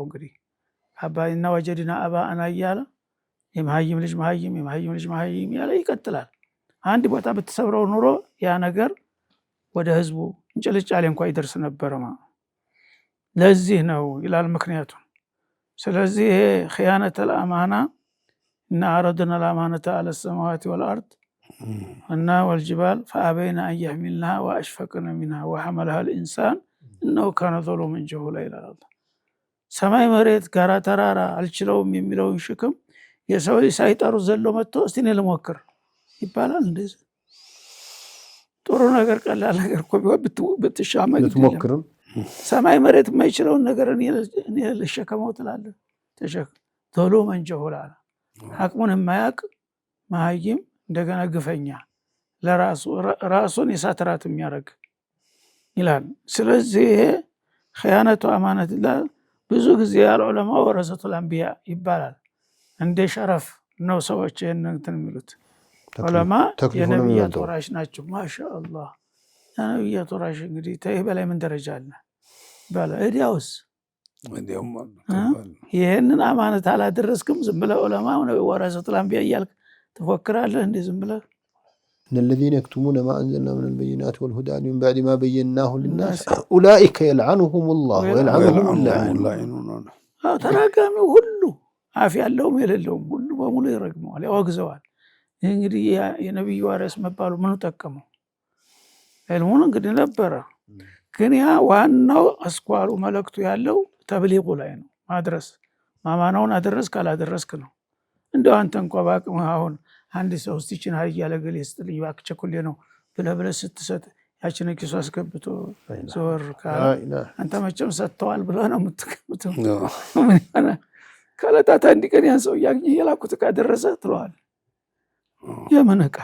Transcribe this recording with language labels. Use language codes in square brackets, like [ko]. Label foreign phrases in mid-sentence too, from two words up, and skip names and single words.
[am] እንግዲህ አባይና ወጀድና አባአና እያለ የመሀይም ልጅ መሀይም የመሀይም ልጅ መሀይም ያለ ይቀጥላል። አንድ ቦታ ብትሰብረው ኑሮ ያ ነገር ወደ ህዝቡ እንጭልጫሌ እንኳን ይደርስ ነበር ማለት ለዚህ ነው ይላል ምክንያቱም። ስለዚህ ይሄ [ar] خيانة الأمانة [am] እና አረድና [ar] الأمانة على السماوات والأرض [am] እና [ar] والجبال فأبين أن يحملنها وأشفقن منها وحملها الإنسان إنه كان ظلوما جهولا [am] ይላል አላህ። ሰማይ መሬት ጋራ ተራራ አልችለውም የሚለውን ሸክም የሰው ልጅ ሳይጠሩ ዘሎ መጥቶ እስቲ እኔ ልሞክር ይባላል። እንደዚህ ጥሩ ነገር ቀላል ነገር እኮ ቢሆን ብትሻማ ብትሞክርም ሰማይ መሬት የማይችለውን ነገር እኔ ልሸከመው ትላለህ። [ar] ظلوما جهولا [am] አቅሙን የማያውቅ መሀይም እንደገና ግፈኛ ለራሱን የሳትራት የሚያደርግ ይላል። ስለዚህ [ar] خيانة الأمانة [am] ብዙ ጊዜ [ar] العلماء ورثة الأنبياء [am] ይባላል። እንደ ሸረፍ ነው ሰዎች ይሄንን እንትን የሚሉት። ዑለማ የነብያት ወራሽ ናቸው። ማሻአላህ የነብያት ወራሽ እንግዲህ ተይ በላይ ምን ደረጃ አለ ባለ እዲያውስ ይሄንን አማነት አላደረስክም ዝም ብለህ [ar] العلماء ورثة الأنبياء [am] እያልክ ትፎክራለህ እንዴ? ዝም ብለህ [ar] إن الذين يكتمون ما أنزلنا من البينات والهدى من بعد ما بيناه للناس أولئك يلعنهم الله ويلعنهم اللاعنون [am] ተራጋሚው ሁሉ አፍ ያለውም የሌለውም ሁሉ በሙሉ ይረግመዋል፣ ያወግዘዋል። እንግዲህ የነብዩ ዋሪስ መባሉ ምኑ ጠቀመው? ዕልሙን እንግዲህ ነበረ፣ ግን ያ ዋናው አስኳሉ መልእክቱ ያለው ተብሊጉ ላይ ነው። ማድረስ ማማናውን አደረስ ካላደረስክ ነው። እንደው አንተ እንኳን ባቅምህ አሁን አንድ ሰው እስቲ ችን ሀይ ያለ ገሌ ስትልኝ ባክ ቸኩሌ ነው ብለህ ስትሰጥ ያችን ኪሱ አስገብቶ ዞር ካለ አንተ መቼም ሰጥተዋል ብለህ ነው የምትገምተው። ከዕለታት አንድ ቀን ያን ሰው የላኩት ዕቃ ደረሰ ትለዋል። የምን ዕቃ